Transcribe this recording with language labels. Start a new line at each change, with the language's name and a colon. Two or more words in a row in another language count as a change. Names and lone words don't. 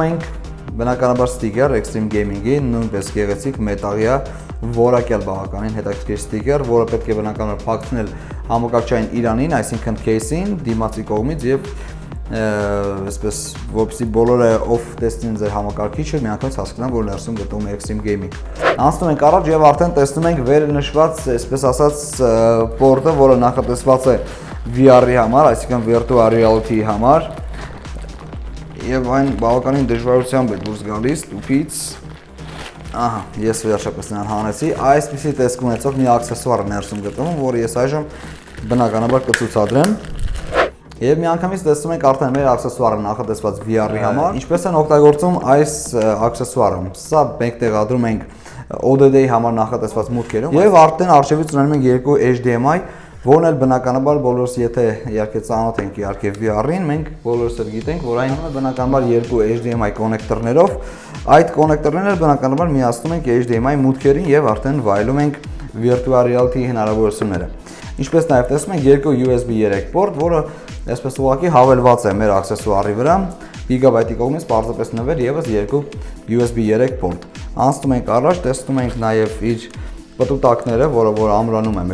Armenian: ենք բնականաբար ստիկեր Extreme Gaming-ի, նույնպես գեղեցիկ մետաղյա որակյալ բավականին հետաքրքիր ստիկեր, որը պետք է բնականաբար փակցնել համակարգչային իրանին, այսինքն case-ին, դիմացի կողմից եւ այսպես որպեսզի բոլորը off տեսնեն ձեր համակարգիչը, միանգամից հասկանան, որ ներսում գտնվում է Extreme Gaming։ Անցնում ենք առաջ եւ արդեն տեսնում ենք վերը նշված, այսպես ասած, պորտը, որը նախատեսված է VR-ի համար, այսինքն
English: virtual reality-ի
Armenian: համար։ Եվ այն բավականին դժվարությամբ է դուրս գալիս տուփից։ Ահա, ես վերջապես նրան հանեցի։ Այսպիսի տեսք ունեցող մի աքսեսուար ներսում գտնվում, որը ես այժմ բնականաբար կցուցադրեմ։ Եվ միանգամից տեսնում ենք արդեն մեր աքսեսուարը նախատեսված VR-ի համար։ Ինչպես են օգտագործում այս աքսեսուարը։ Սա մենք տեղադրում ենք ODD-ի համար նախատեսված մուտքերում։ Եվ արդեն առջևից ունենում ենք երկու HDMI, որն էլ բնականաբար բոլորս եթե իհարկե ծանոթ ենք իհարկե VR-ին, մենք բոլորս էլ գիտենք, որ այն բնականաբար երկու HDMI կոնեկտորներով, այդ կոնեկտորներն էլ բնականաբար միացնում ենք HDMI մուտքերին եւ արդեն վայելում ենք
English: virtual reality-ի
Armenian: հնարավորությունները։ Ինչպես նաև տեսնում ենք երկու USB 3 պորտ, որը այսպես ուղղակի հավելված է մեր աքսեսուարի վրա, Gigabyte-ի կողմից պարզապես նվեր եւս երկու USB 3 պորտ։ Անցնում ենք առաջ, տեսնում ենք նաև իր պտուտակները, որը ամրանում է